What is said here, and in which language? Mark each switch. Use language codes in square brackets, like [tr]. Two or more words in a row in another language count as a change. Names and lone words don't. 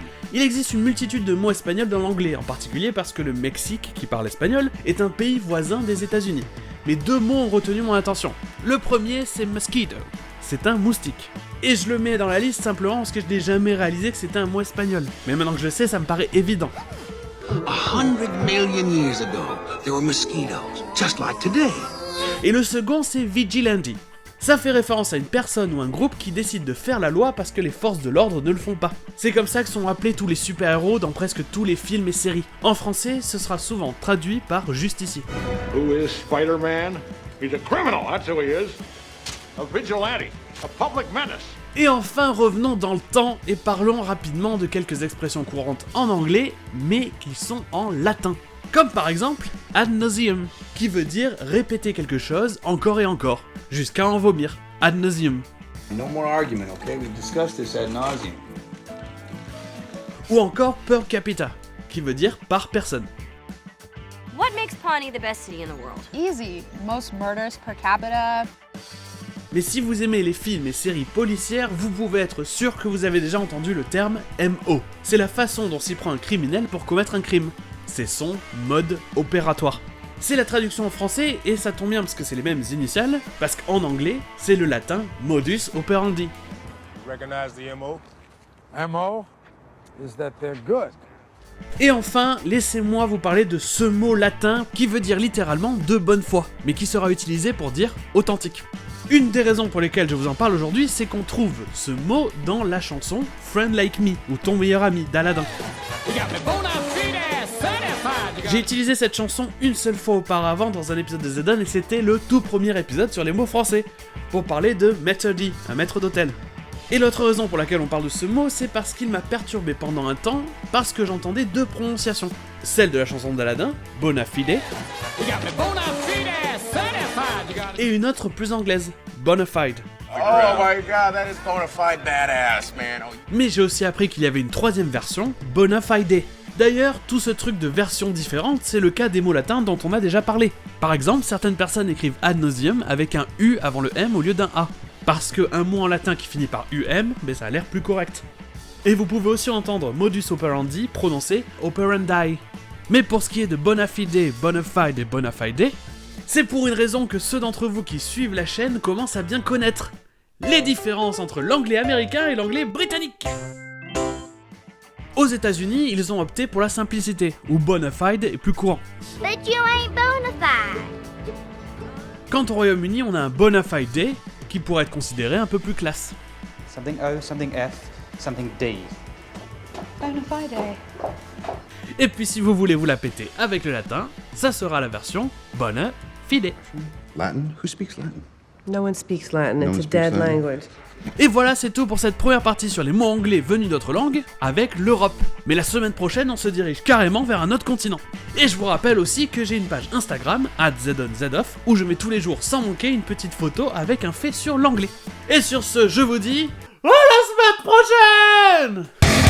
[fr] Il existe une multitude de mots espagnols dans l'anglais, en particulier parce que le Mexique, qui parle espagnol, est un pays voisin des États-Unis. Mais 2 mots ont retenu mon attention. Le premier, c'est mosquito. C'est un moustique. Et je le mets dans la liste simplement parce que je n'ai jamais réalisé que c'était un mot espagnol. Mais maintenant que je le sais, ça me paraît évident. [en] 100 million years ago, there were mosquitoes, just like today. [fr] Et le second, c'est vigilante. Ça fait référence à une personne ou un groupe qui décide de faire la loi parce que les forces de l'ordre ne le font pas. C'est comme ça que sont appelés tous les super-héros dans presque tous les films et séries. En français, ce sera souvent traduit par justicier. [en] Who is Spider-Man? He's a criminal, that's who he is. A vigilante, a public menace. [fr] Et enfin, revenons dans le temps et parlons rapidement de quelques expressions courantes en anglais, mais qui sont en latin. Comme par exemple, [la] ad nauseam, [fr] qui veut dire répéter quelque chose encore et encore, jusqu'à en vomir. [la] Ad nauseam. [en] No more argument, okay? We've discussed this [la] ad nauseum. [fr] Ou encore [la] per capita, [fr] qui veut dire par personne. [en] What makes Pawnee the best city in the world? Easy. Most murders [la] per capita. [fr] Mais si vous aimez les films et séries policières, vous pouvez être sûr que vous avez déjà entendu le terme MO. C'est la façon dont s'y prend un criminel pour commettre un crime. C'est son mode opératoire. C'est la traduction en français, et ça tombe bien parce que c'est les mêmes initiales, parce qu'en anglais, c'est le latin [la] modus operandi. [en] Recognize the MO? MO is that they're good. [fr] Et enfin, laissez-moi vous parler de ce mot latin qui veut dire littéralement de bonne foi, mais qui sera utilisé pour dire authentique. Une des raisons pour lesquelles je vous en parle aujourd'hui, c'est qu'on trouve ce mot dans la chanson Friend Like Me, ou Ton meilleur ami d'Aladin. J'ai utilisé cette chanson une seule fois auparavant dans un épisode de Zedon et c'était le tout premier épisode sur les mots français, pour parler de Maître D, un maître d'hôtel. Et l'autre raison pour laquelle on parle de ce mot, c'est parce qu'il m'a perturbé pendant un temps, parce que j'entendais deux prononciations. Celle de la chanson d'Aladin, [la] bona fide, [fr] et une autre plus anglaise, [la] bona fide. [en] Oh my god, that is [la] bona fide [en] badass, man. [fr] Mais j'ai aussi appris qu'il y avait une troisième version, [la] bona fide. [fr] D'ailleurs, tout ce truc de versions différentes, c'est le cas des mots latins dont on a déjà parlé. Par exemple, certaines personnes écrivent [la] ad nauseam [fr] avec un U avant le M au lieu d'un A. Parce qu'un mot en latin qui finit par UM, ben ça a l'air plus correct. Et vous pouvez aussi entendre [la] modus operandi [fr] prononcé operandi. Mais pour ce qui est de [la] bona fide, bona fide [fr] et [la] bona fide, [fr] c'est pour une raison que ceux d'entre vous qui suivent la chaîne commencent à bien connaître. Les différences entre l'anglais américain et l'anglais britannique. Aux États-Unis, ils ont opté pour la simplicité, où [la] bona fide [fr] est plus courant. [en] But you ain't [la] bona fide. [fr] Quant au Royaume-Uni, on a un [la] bona fide [fr] qui pourrait être considéré un peu plus classe. [en] Something O, something F, something D. Bona fide. [fr] Et puis si vous voulez vous la péter avec le latin, ça sera la version [la] bona fide. [en] Latin? Who speaks Latin? No one speaks Latin. No It's one a speaks dead Latin. language. [fr] Et voilà, c'est tout pour cette première partie sur les mots anglais venus d'autres langues, avec l'Europe. Mais la semaine prochaine, on se dirige carrément vers un autre continent. Et je vous rappelle aussi que j'ai une page Instagram, @zonzoff, où je mets tous les jours sans manquer une petite photo avec un fait sur l'anglais. Et sur ce, je vous dis, à la semaine prochaine!